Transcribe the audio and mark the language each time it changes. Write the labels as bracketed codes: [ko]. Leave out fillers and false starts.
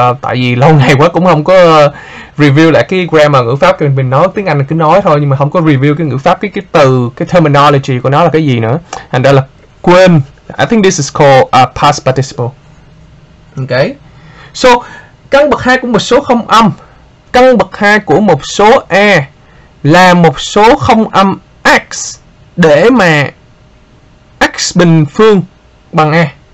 [vi] Tại vì lâu ngày quá cũng không có review lại cái grammar ngữ pháp, mình nói tiếng Anh cứ nói thôi nhưng mà không có review cái ngữ pháp, cái từ, cái terminology của nó là cái gì nữa, thành ra là quên. [en] I think this is called past participle. Okay. [vi] So căn bậc 2 của một số không âm, căn bậc 2 của một số A là một số không âm x để mà x bình phương bằng A.